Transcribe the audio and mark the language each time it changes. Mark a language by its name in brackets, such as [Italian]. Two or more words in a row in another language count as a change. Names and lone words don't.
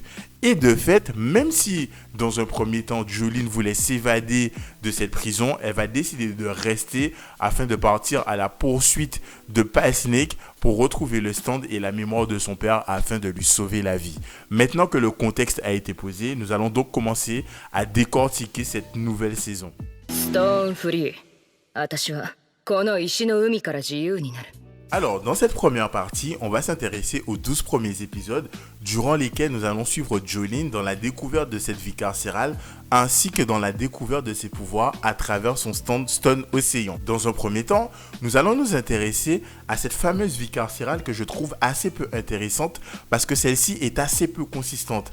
[French] Et de fait, même si dans un premier temps Jolin voulait s'évader de cette prison, elle va décider de rester afin de partir à la poursuite de Pale Snake pour retrouver le stand et la mémoire de son père afin de lui sauver la vie. Maintenant que le contexte a été posé, nous allons donc commencer à décortiquer cette nouvelle saison. [Japanese] ストーンフリー。私はこの石の海から自由になる。 [French] Alors, dans cette première partie, on va s'intéresser aux 12 premiers épisodes durant lesquels nous allons suivre Jolin dans la découverte de cette vie carcérale ainsi que dans la découverte de ses pouvoirs à travers son stand Stone Ocean. Dans un premier temps, nous allons nous intéresser à cette fameuse vie carcérale que je trouve assez peu intéressante parce que celle-ci est assez peu consistante.